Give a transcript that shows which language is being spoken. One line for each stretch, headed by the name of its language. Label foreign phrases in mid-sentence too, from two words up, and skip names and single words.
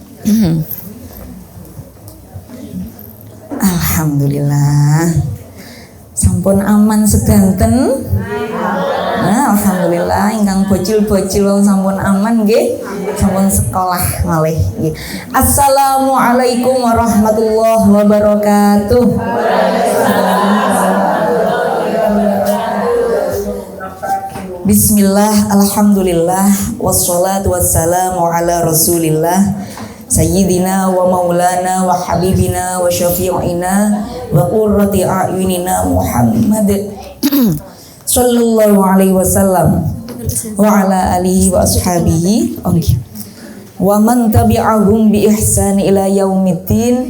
Javanese: Alhamdulillah. Sampun aman sedanten. Nah, alhamdulillah ingkang bocil-bocil sampun aman nggih. Sampun sekolah malih nggih.
Arabic: السلام عليكم ورحمة الله وبركاته. بسم الله الحمد لله والصلاة والسلام على رسول الله سيدنا ومولانا وحبيبنا وشفيعنا وقرة أعيننا محمد صلى الله عليه وسلم وعلى آله وأصحابه ومن تبعهم بإحسان إلى يوم الدين.